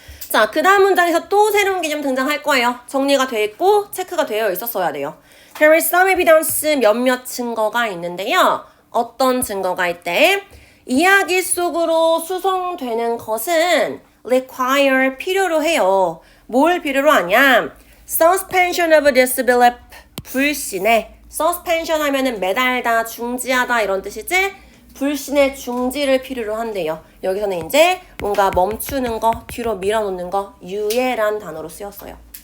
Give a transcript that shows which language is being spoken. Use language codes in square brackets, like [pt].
[ko] 자, 그 다음 문장에서 또 새로운 개념 등장할 거예요. 정리가 돼 있고 체크가 되어 있었어야 돼요. [en] There is some evidence, [ko] 몇몇 증거가 있는데요. 어떤 증거가 있대? 이야기 속으로 수송되는 것은 require, 필요로 해요. 뭘 필요로 하냐? [en] Suspension of disbelief, [ko] 불신에. suspension 하면은 매달다, 중지하다 이런 뜻이지? 불신의 중지를 필요로 한대요. 여기서는 이제 뭔가 멈추는 거, 뒤로 밀어놓는 거, 유예란 단어로 쓰였어요.